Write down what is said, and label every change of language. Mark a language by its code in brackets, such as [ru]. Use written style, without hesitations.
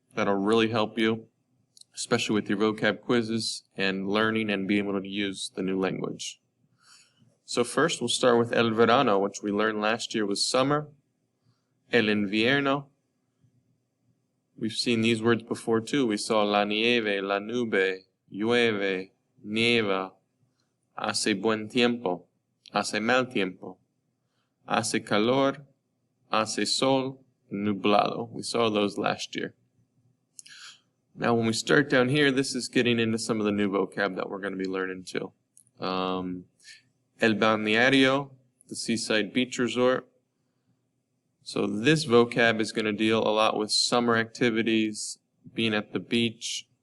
[en] That'll really help you, especially with your vocab quizzes and learning and being able to use the new language. So first we'll start with el verano, which we learned last year was summer. El invierno. We've seen these words before too. We saw [es] la nieve, la nube, llueve, nieva, hace buen tiempo, hace mal tiempo, hace calor, hace sol, nublado. [en] We saw those last year. Now when we start down here, this is getting into some of the new vocab that we're going to be learning too. El balneario, the seaside beach resort. So this vocab is going to deal a lot with summer activities, being at the beach.